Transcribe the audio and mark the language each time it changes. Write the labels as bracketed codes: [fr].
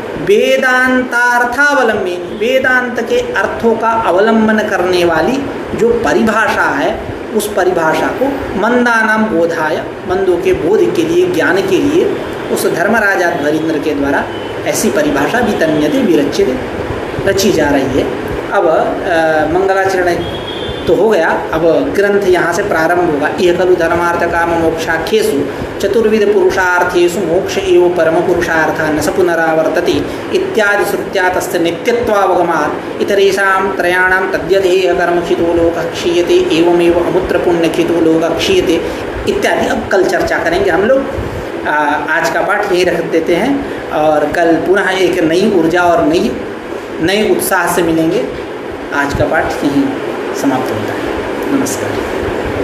[hi] वेदांतार्थावलंबिनी, वेदांत के अर्थों का अवलंबन करने वाली जो परिभाषा है, उस परिभाषा को मंदानाम बोधाय, मंदों के बोध के लिए, ज्ञान के लिए उस धर्मराजा ध्वरींद्र के द्वारा ऐसी परिभाषा वितन्यते विरच्यते, रची जा रही है। अब मंगलाचरण तो हो गया, अब ग्रंथ यहाँ से प्रारंभ होगा। [sa] यह खलु धर्मार्थ काम मोक्षाख्येषु चतुर्विध पुरुषार्थेषु मोक्ष एव परम पुरुषार्थ न स पुनरावर्तते इत्यादि श्रुत्या तस्य नित्यत्वावगमात् इतरेषां त्रयाणां तद्यधेय कर्मखितो लोकः क्षीयते एवमेव अमुत्र पुण्यखितो लोकः क्षीयते इत्यादि। [hi] अब कल चर्चा करेंगे हम लोग। आज का पाठ यहीं रख देते हैं और कल पुनः एक नई ऊर्जा और नए उत्साह से मिलेंगे। आज का पाठ यहीं समाप्त होता है। नमस्कार।